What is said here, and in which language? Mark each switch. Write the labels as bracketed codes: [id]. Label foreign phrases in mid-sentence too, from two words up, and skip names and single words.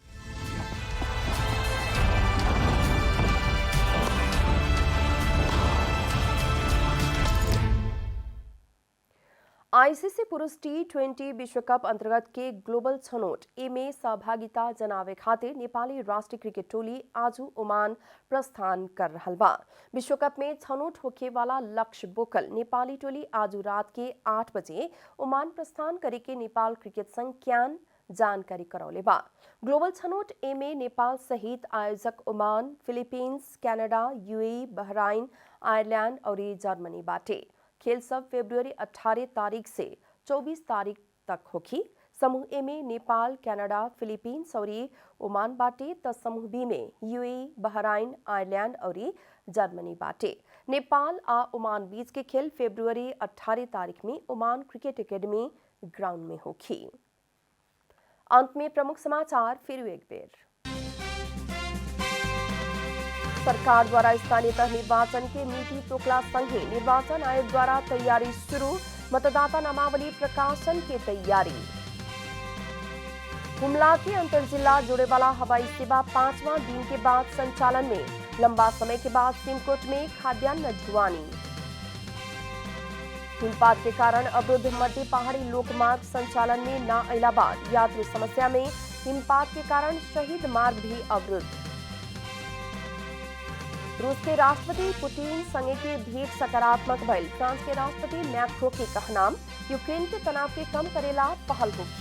[bho] आईसीसी पुरुष T20 विश्व कप अंतर्गत के ग्लोबल छनौट ए में सहभागिता जनावे खातिर नेपाली राष्ट्रीय क्रिकेट टोली आज ओमान प्रस्थान कर रहल बा। विश्व कप में छनौट होखे वाला लक्ष्य बोकल नेपाली टोली आज रात के 8 बजे ओमान प्रस्थान करे के नेपाल क्रिकेट संघ क्यान जानकारी करौले बा। ग्लोबल छनौट ए में नेपाल सहित आयोजक ओमान, फिलिपींस, कनाडा, यूएई, बहराइन, आयरलैंड और जर्मनी बाटे। खेल सब फरवरी 18 तारीख से 24 तारीख तक होखी। समूह ए में नेपाल, कनाडा, फिलिपींस और ओमान बाटे त समूह बी में यूएई, बहराइन, आयरलैंड और जर्मनी बाटे। नेपाल आ ओमान बीच के खेल फरवरी 18 तारीख में ओमान क्रिकेट एकेडमी ग्राउंड में होखी। अंत में प्रमुख समाचार फिर एक बेर। सरकार द्वारा स्थानीय तह निर्वाचन के नीति तोकला संघे निर्वाचन आयोग द्वारा तैयारी शुरू। मतदाता नामावली प्रकाशन की तैयारी। हुमला की अंतर जिला जोड़े वाला हवाई सेवा 5वां दिन के बाद संचालन में। लंबा समय के बाद सिमकोट में खाद्यान्न ढुआनी। हिमपात के कारण अवरुद्ध मध्य पहाड़ी लोकमार्ग संचालन में न अला बाद यात्री समस्या में। हिमपात के कारण शहीद मार्ग भी अवरुद्ध। रूस के राष्ट्रपति पुतिन संगे के भेंट सकारात्मक भइल। फ्रांस के राष्ट्रपति मैक्रो के कहनाम यूक्रेन के तनाव के कम करेला पहल होगी।